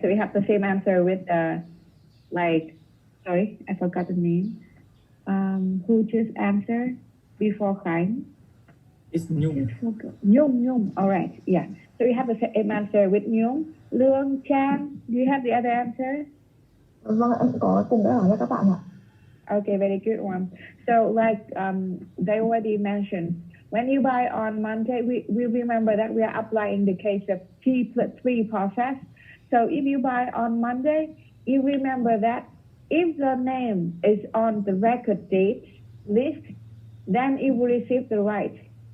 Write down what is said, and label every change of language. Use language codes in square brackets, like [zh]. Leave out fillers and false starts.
[en] So we have the same answer with sorry, I forgot the name. Who just answered before Khánh? It's Nhung. Nhung. All right, yeah. So we have the same answer with Nhung. Lương, Chan, do you have the other answer? [vi] Vâng, em có cùng để hỏi cho các bạn ạ. [en] Okay, very good one. So they already mentioned, when you buy on Monday, we remember that we are applying the case of T+3 process. So if you buy on Monday, you remember that if the name is on the record date list, then you will receive the right.